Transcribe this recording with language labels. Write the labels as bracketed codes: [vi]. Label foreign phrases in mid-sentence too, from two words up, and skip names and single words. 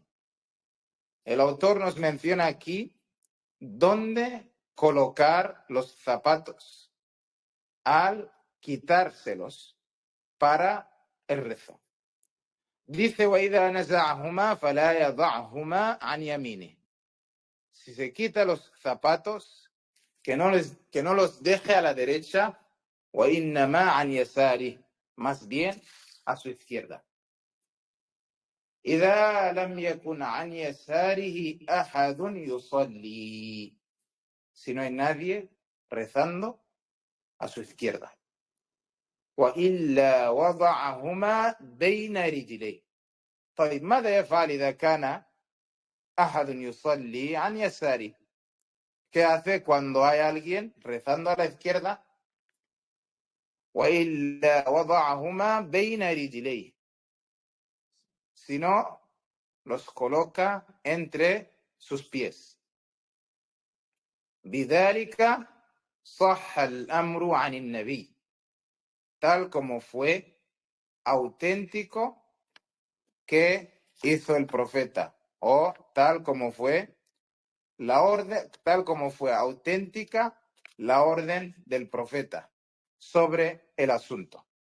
[es] El autor nos menciona aquí dónde colocar los zapatos al quitárselos para el rezo. Dice: [ar] وَإِذَا نَزَعَهُمَا فَلَا يَضَعْهُمَا عَنْ يَمِينِهِ. [es] Si se quita los zapatos, que no los deje a la derecha, [ar] وَإِنَّمَا عَنْ يَسَارِهِ, [es] más bien a su izquierda. [ar] إِذَا لَمْ يَكُنْ عَنْ يَسَارِهِ أَحَدٌ يُصَلِّي, [es] si no hay nadie rezando a su izquierda. [ar] وَإِلَّا وَضَعَهُمَا بَيْنَ رِجْلَيْهِ. طيب ماذا يفعل إذا كان أحد يصلي عن يساره? [es] ¿Qué hace cuando hay alguien rezando a la izquierda? [ar] وَإِلَّا وَضَعَهُمَا بَيْنَ رِجْلَيْهِ, [es] si no, los coloca entre sus pies. [ar] بِذَلِكَ صَحَّ الْأَمْرُ عَنِ النَّبِيِّ, [es] tal como fue auténtico que hizo el profeta, o tal como fue la orden, tal como fue auténtica la orden del profeta sobre el asunto.